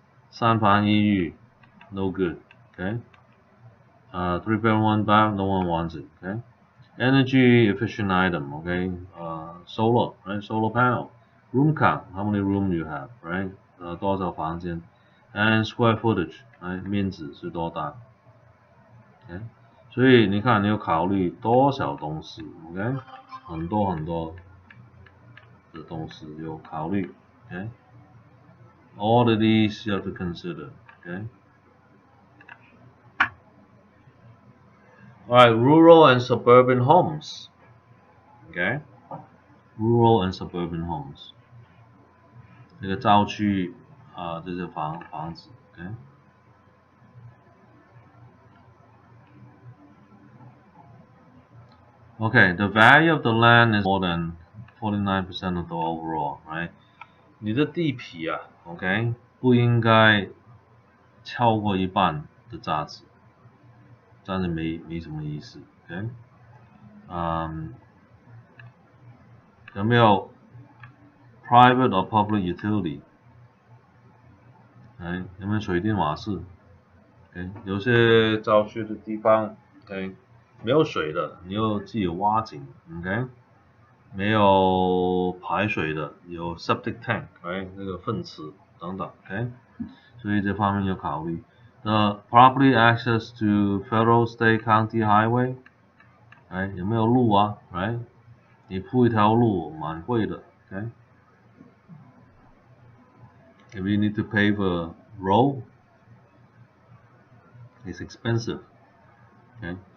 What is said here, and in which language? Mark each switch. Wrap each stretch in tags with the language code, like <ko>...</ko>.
<zh>三房一浴,</zh> <en>no good. Okay. 3-bedroom, 1 bath, no one wants it. Okay. Energy efficient item. Okay. Solar, right? Solar panel. Room count. How many rooms you have, right?</en> <zh>多少房间</zh> <en>and square footage, right?</en> <zh>面积是多大 ？OK。所以你看，你有考虑多少东西 ？OK。很多很多的东西有考虑 ，OK。</zh> <en>All of these you have to consider, okay. Alright, rural and suburban homes, okay. Rural and suburban homes.</en> <zh>这个郊区这些房子 ，okay.</zh> <en>Okay, the value of the land is more than 49% of the overall, right?</en> <zh>你的地皮啊 ，OK， 不应该超过一半的价值，这样子没什么意思 ，OK。有没有</zh> <en>private or public utility？</en> <zh>有没有水电瓦斯 ？OK， 有些郊区的地方 ，OK， 没有水的，你有自己挖井 ，OK， 没有排水的，有 septic tank， 那个粪池等等 ，OK， 所以这方面要考虑。</zh> <en>property access to federal, state, county highway，</en> <zh>有没有路啊</zh> <en>？Right，</en> <zh>你铺一条路蛮贵的</zh> <en>，OK。 If you need to pave a road, it's expensive. Okay.</en>